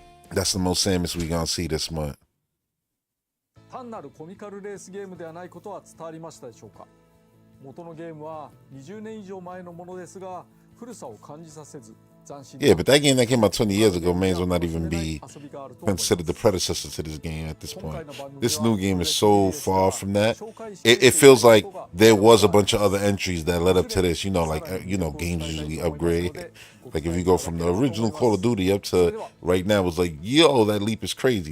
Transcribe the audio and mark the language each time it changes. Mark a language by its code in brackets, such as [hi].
[en] That's the most Samus we gonna see this month. [ja] 単なるコミカルレースゲームではないことは伝わりましたでしょうか。元のゲームは20年以上前のものですが、古さを感じさせず [en] Yeah, but that game that came out 20 years ago may as well not even be considered the predecessor to this game at this point. This new game is so far from that. It feels like there was a bunch of other entries that led up to this. You know, like games usually upgrade. Like if you go from the original Call of Duty up to right now, it's like, yo, that leap is crazy.